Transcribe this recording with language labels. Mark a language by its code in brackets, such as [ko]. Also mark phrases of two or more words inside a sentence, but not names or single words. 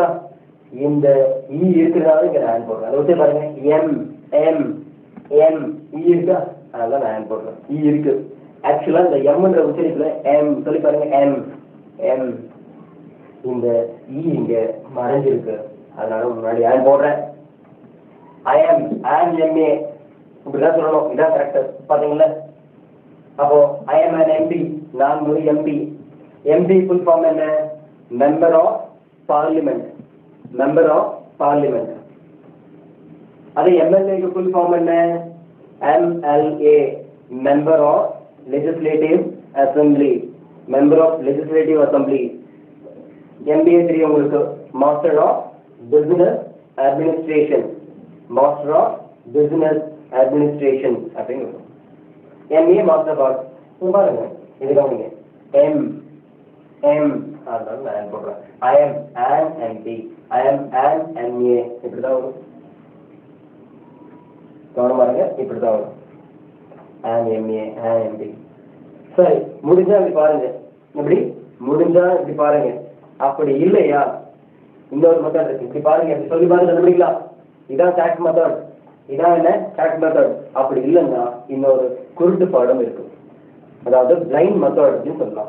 [ta] இந்த E இருக்கிறதால இங்க நான் போடுறேன். அதை வச்சு பாருங்க, M M M E இருக்கா? அதனால நான் போடுறேன். E இருக்கு. ஆக்சுவலா இந்த எம்ன்ற உச்சரிப்புல M சொல்லி பாருங்க, M M. இந்த E இங்க மறைஞ்சிருக்கு, அதனால முன்னாடி ஆன் போடுறேன். [en] I am an MA. [ta] இப்படிதான் சொல்லணும், இதான் கரெக்ட். பாத்தீங்களா? அப்போ [en] I am an MP. [ta] நான் ஒரு MP. MP [en] full form [ta] என்ன? [en] member of parliament. member of parliament. [ta] அது எம்எல்ஏக்கு [en] full form [ta] என்ன? [en] MLA. member of legislative assembly. member of legislative assembly. [ta] MBA தெரியும் உங்களுக்கு, [en] master of business administration. master of business administration [ta] அப்படிங்கிறது [en] MA master of. [ta] பாருங்க, இது கவனிங்க, M M. அதனால நான் போடுறேன். [en] I am an MP. I am an MA. [ta] இப்படிதான் வரும். கவனம் பாருங்க, இப்படிதான் வரும். [en] an MA an MP. [ta] சரி, முடிஞ்சா இப்படி பாருங்க. எப்படி? முடிஞ்சா இப்படி பாருங்க. அப்படி இல்லையா இன்னொரு மெத்தட் இருக்கு. இப்படி பாருங்க, இப்படி சொல்லி பாருங்க, கண்டுபிடிக்கலாம். இதான் [en] correct method. [ta] இதான் என்ன [en] correct method. [ta] அப்படி இல்லைன்னா இன்னொரு குருட்டு பாடம் இருக்கு, அதாவது [en] blind method [ta] அப்படின்னு சொல்லலாம்.